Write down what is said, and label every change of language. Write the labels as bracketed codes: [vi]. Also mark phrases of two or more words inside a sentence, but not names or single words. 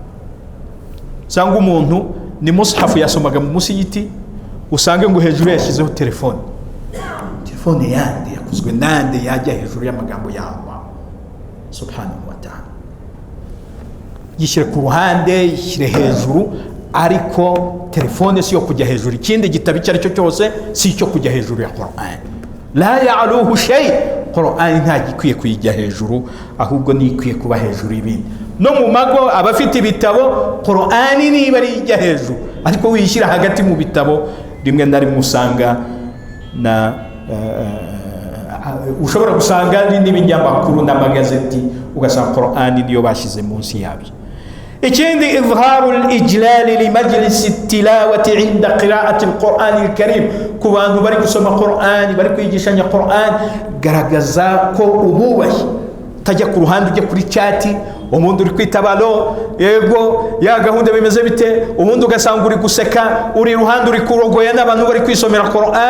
[rw] Sanga umuntu ni mushafu yasomaga mu musigiti, usange ngo hejuru yashyizeho telefone yande yakozwe nande yajya hejuru y'amagambo yawe. [ar] سبحانه وتعالى, [rw] yishyire ku ruhande, yishyire hejuru, ariko telefone si yo kujya hejuru. Ikindi gitabo icyo ari cyo cyose si cyo kujya hejuru ya Qur'an. [ar] لا يعلوه شيء, [rw] Qur'an nta gikwiye kuyijya hejuru, ahubwo ni ikwiye kuba hejuru y'ibindi. No mu mago abafite ibitabo, Qur'an niba ari ijya hejuru, ariko wishyira hagati mu bitabo, rimwe na rimwe usanga na ushobora gusanga n'ibinyamakuru n'amagazeti, ugasanga Qur'an niyo bashyize munsi yabyo. Ikindi, [ar] إظهار الإجلال لمجلس التلاوة عند قراءة القرآن الكريم. [rw] Ku bantu bari gusoma Qur'an, bari kwigishanya Qur'an, garagaza ko ububahi. Tajya ku ruhande ujya kuri chat, umuntu uri kwitabalo, yego ya gahunda bimeze bite, umuntu ugasanga uri guseka, uri ruhande uri kurogoya n'abantu bari kwisomera Qur'an.